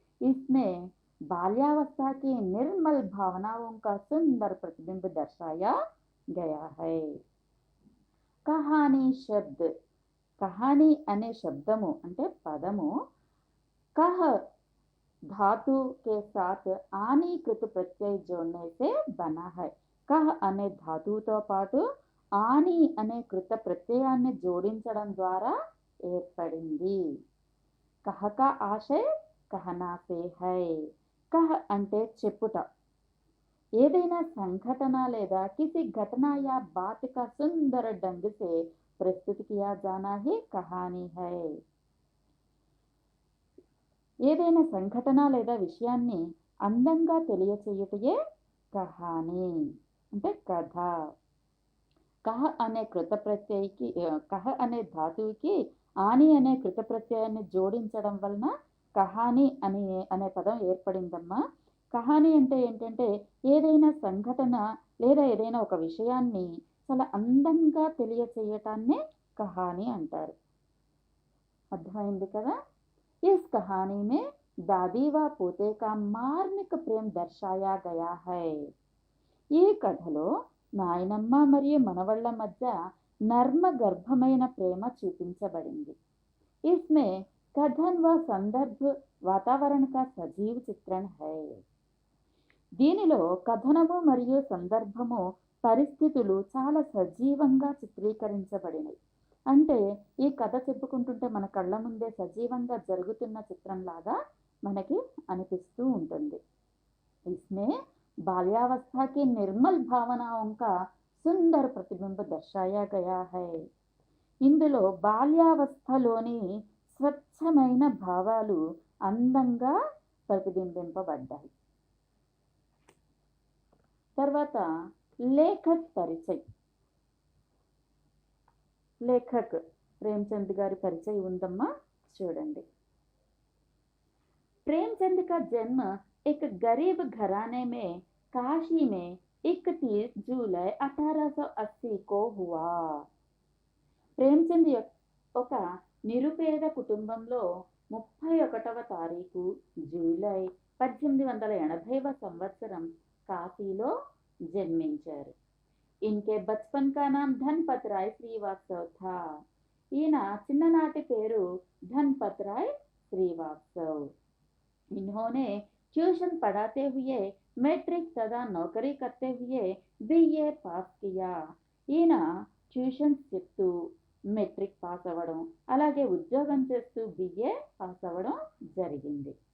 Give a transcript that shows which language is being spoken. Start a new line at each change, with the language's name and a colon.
Hindi: इसमें बाल्यावस्था की निर्मल भावनाओं का सुंदर प्रतिबिंब दर्शाया गया है. कहानी शब्द, कहानी
Telugu: अने शब्दमु అంటే పదము
Hindi: कह धातु के साथ आनीकृत प्रत्यय जोड़ने से बना है. कह
Telugu: अने धातुతో పాటు ఆని అనే కృత ప్రత్యయాన్ని జోడించడం ద్వారా ఏర్పడింది.
Hindi: కహ కా ఆశయ కహనా సే హై. కహ
Telugu: అంటే చెప్పుట. ఏదైనా సంఘటన లేదా
Hindi: किसी घटना या बात का सुंदर ढंग से प्रस्तुत किया जाना ही कहानी है.
Telugu: ఏదైనా సంఘటన లేదా విషయాన్ని అందంగా తెలియచేయుటయే కహాని అంటే కథ. కహ అనే కృత ప్రత్యయకి కహ అనే ధాతువుకి ఆని అనే కృత ప్రత్యయాన్ని జోడించడం వలన కహాని అనే పదం ఏర్పడిందమ్మా. కహాని అంటే ఏంటంటే ఏదైనా సంఘటన లేదా ఏదైనా ఒక విషయాన్ని చాలా అందంగా తెలియచేయటాన్నే కహాని అంటారు. అర్థమైంది కదా.
Hindi: इस कहानी में दादी व पोते का मार्मिक प्रेम दर्शाया गया है.
Telugu: ఈ కథలో నాయనమ్మ మరియు మనవళ్ళ మధ్య నర్మ గర్భమైన ప్రేమ చూపించబడింది.
Hindi: इसमें कथन व संदर्भ वातावरण का सजीव चित्रण है.
Telugu: దీనిలో కథనము మరియు సందర్భము పరిస్థితులు చాలా సజీవంగా చిత్రీకరించబడినాయి. అంటే ఈ కథ చెప్పుకుంటుంటే మన కళ్ళ ముందే సజీవంగా జరుగుతున్న చిత్రంలాగా మనకి అనిపిస్తూ ఉంటుంది.
Hindi: इसमें बाल्यावस्था की निर्मल भावनाओं का सुंदर प्रतिबिंब दर्शाया गया है.
Telugu: ఇందులో బాల్యావస్థలోని స్వచ్ఛమైన భావాలు అందంగా ప్రతిబింబింపబడ్డాయి. తర్వాత లేఖక్ పరిచయ్. लेखक प्रेमचंद गारी परिचय ఉందమ్మా చూడండి.
Hindi: प्रेमचंद का जन्म एक गरीब घराने में काशी में 31 जुलाई 1880 को हुआ.
Telugu: ప్రేమచంద్ ఒక నిరుపేద కుటుంబంలో 31వ తారీఖు జూలై 1880వ సంవత్సరం కాశీలో జన్మించారు.
Hindi: इनके बचपन का नाम धनपत राय श्रीवास्तव था.
Telugu: ఈయన చిన్ననాటి పేరు धनपत राय श्रीवास्तव.
Hindi: इन्होंने ट्यूशन पढ़ाते हुए मैट्रिक तथा नौकरी करते हुए बीए पास किया.
Telugu: ఈయన ట్యూషన్స్ చెప్తూ మెట్రిక్ పాస్ అవ్వడం అలాగే ఉద్యోగం చేస్తూ बीए పాస్ అవ్వడం జరిగింది.